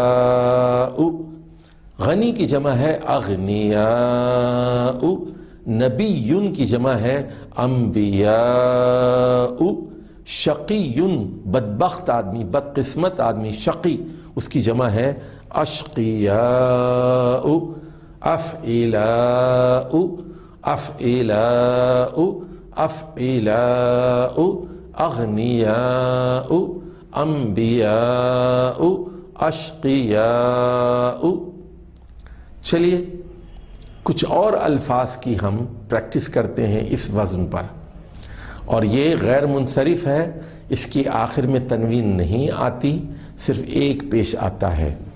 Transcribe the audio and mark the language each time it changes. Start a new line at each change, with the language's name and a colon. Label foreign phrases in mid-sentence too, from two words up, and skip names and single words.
Urdu: غنی کی جمع ہے اغنیاء، نبی کی جمع ہے انبیاء، شقی بدبخت آدمی، بدقسمت آدمی، شقی، اس کی جمع ہے اشقیاء، افعلاء، افعلاء، افعلاء، اغنیاء، انبیاء، اشقیاء۔ چلیے کچھ اور الفاظ کی ہم پریکٹس کرتے ہیں اس وزن پر، اور یہ غیر منصرف ہے، اس کی آخر میں تنوین نہیں آتی، صرف ایک پیش آتا ہے۔